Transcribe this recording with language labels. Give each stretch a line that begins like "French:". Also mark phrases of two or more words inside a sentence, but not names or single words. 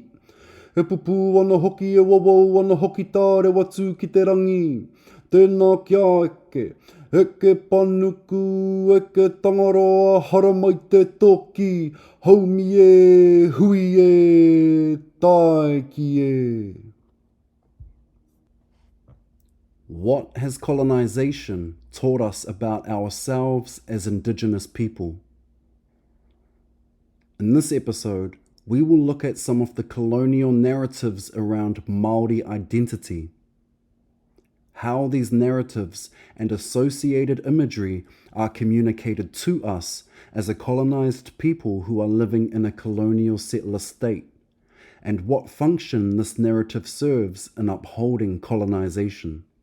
Māori: He pupu ana hoki e wawau ana hoki tāre watu ki te rangi. Tēnā kia eke. Eke panuku, eke tangaroa, hara mai te toki. Haumi e, hui e, tae ki e.
English: What has colonization taught us about ourselves as Indigenous people? In this episode, we will look at some of the colonial narratives around Māori identity, how these narratives and associated imagery are communicated to us as a colonized people who are living in a colonial settler state, and what function this narrative serves in upholding colonization.